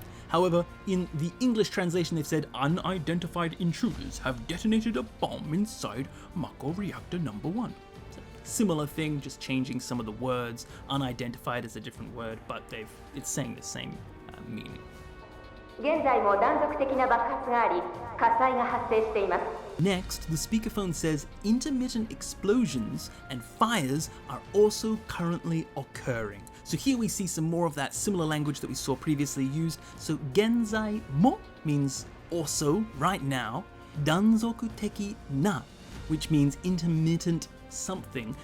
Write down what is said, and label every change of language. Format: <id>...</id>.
<en>However, in the English translation they've said unidentified intruders have detonated a bomb inside Mako reactor number 1. So similar thing, just changing some of the words, unidentified as a different word, but it's saying the same meaning.</en> <ja>現在も断続的な爆発があり、火災が発生しています。</ja> <en>Next, the speakerphone says intermittent explosions and fires are also currently occurring. So here we see some more of that similar language that we saw previously used. So</en> <ja>genzai mo</ja> <en>means also, right now,</en> <ja>danzoku teki na,</ja> <en>which means intermittent something.</en>